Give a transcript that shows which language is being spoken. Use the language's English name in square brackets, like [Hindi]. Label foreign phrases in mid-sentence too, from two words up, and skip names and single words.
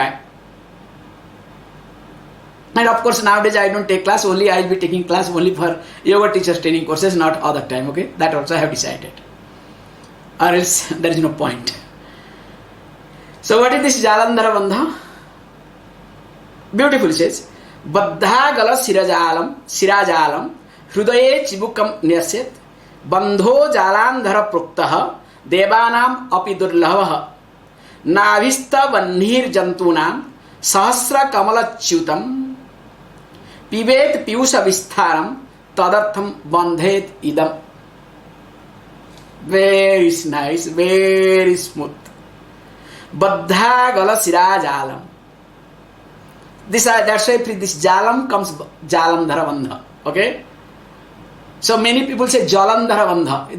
[English] And of course, nowadays I don't take class, only I will be taking class only for yoga teachers training courses, not other time, okay? That also I have decided. Or else there is no point. So what is this Jalandhara Bandha? Beautiful says, [Sanskrit] Baddha gala sirajalam hrudaye chibukam nyaset bandho jalandhara pruktaha devanam api durlabha navista vanhir jantunam sahasra kamalachyutam pivet piyusha vistharam tadartham bandhet idam. [English] Very nice, very smooth. [Sanskrit] Baddha gala sirajalam. [English] That's why this jalam comes Jalandhara Bandha. Okay? So many people say Jalandhara Bandha.